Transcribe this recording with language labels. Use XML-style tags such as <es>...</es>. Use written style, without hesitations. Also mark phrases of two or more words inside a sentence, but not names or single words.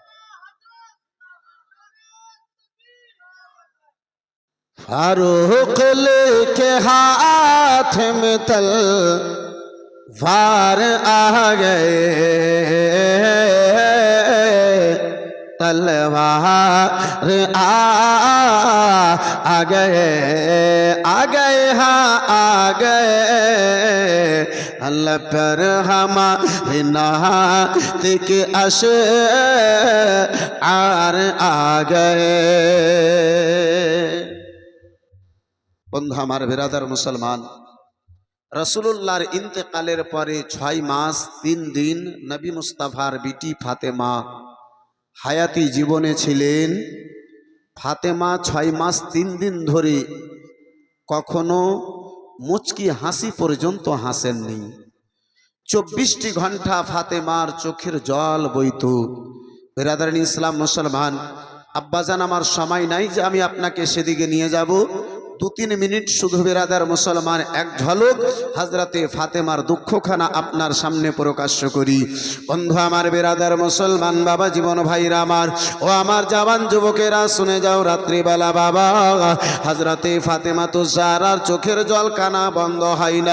<hi>फारूक के हाथ में तलवार आ गए तलवार आ गए हाँ आ गए अल्लाह पर हमारे नात के अशआर आ गए</hi> <bn>বন্ধু হামারে বিরাদার মুসলমান রাসুলুল্লাহর ইন্তেকালের পরে 6 মাস 3 দিন নবী মুস্তাফার বিটি ফাতেমা হায়াতি জীবনে ছিলেন ফাতেমা 6 মাস 3 দিন ধরে কখনো মুচকি হাসি পর্যন্ত হাসেননি 24টি ঘণ্টা ফাতেমার চোখের জল বইত বিরাদারানে ইসলাম মুসলমান আব্বাজান আমার সময় নাই যে আমি আপনাকে সেদিকে নিয়ে যাব 2-3 মিনিট শুধু বিরাদার মুসলমান এক ঝলক হযরতে ফাতেমার দুঃখখানা আপনার সামনে প্রকাশ করি। বন্ধু আমার, বিরাদার মুসলমান বাবা, জীবন ভাইরা আমার, ও আমার জওয়ান যুবকেরা শুনে যাও। রাত্রিবেলা বাবা হযরতে ফাতেমা তো জাহরার চোখের জল কানা বন্ধ হয় না।</bn>